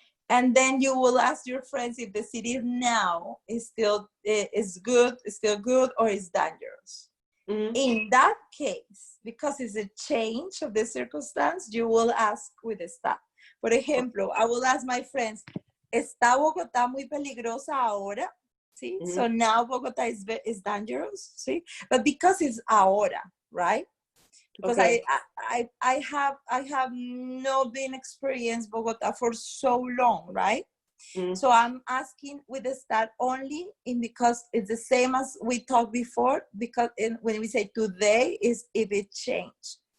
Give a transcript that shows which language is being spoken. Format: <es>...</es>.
<en>And then you will ask your friends if the city now is still good or is dangerous. In that case, because it's a change of the circumstance, you will ask with the staff.</en> <es>Por ejemplo,</es> <en>I will ask my friends,</en> <es>¿está Bogotá muy peligrosa ahora? ¿Sí?</es> <en>So now Bogotá is dangerous, ¿sí? But because it's ahora, right? Because I have not been experienced Bogotá for so long, right? So I'm asking with the start only because it's the same as we talked before, because when we say today is if it changed.</en>